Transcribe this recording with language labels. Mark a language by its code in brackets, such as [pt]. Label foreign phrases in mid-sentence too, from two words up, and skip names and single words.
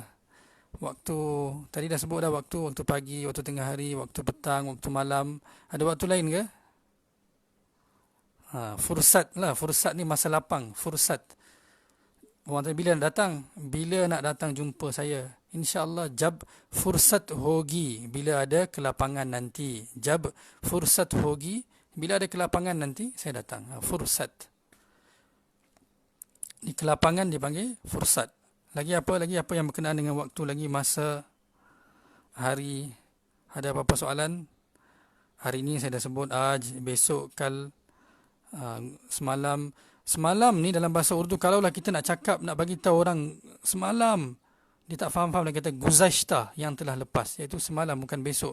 [ms] Waktu tadi dah sebut dah, waktu pagi, waktu tengah hari, waktu petang, waktu malam. Ada waktu lain ke? Fursat ni masa lapang. Fursat. Orang tanya bila nak datang? Bila nak datang jumpa saya? [ur] ان شاء اللہ جب فرصت ہوگی, [ms] bila ada kelapangan nanti. [ur] جب فرصت ہوگی, [ms] bila ada kelapangan nanti saya datang. Fursat. Di kelapangan dipanggil fursat. Lagi apa yang berkenaan dengan waktu, lagi masa, hari? Ada apa-apa soalan? Hari ini saya dah sebut besok, semalam ni dalam bahasa Urdu, kalaulah kita nak cakap, nak bagi tahu orang semalam, dia tak faham, dia kata guzashta, yang telah lepas, iaitu semalam, bukan besok.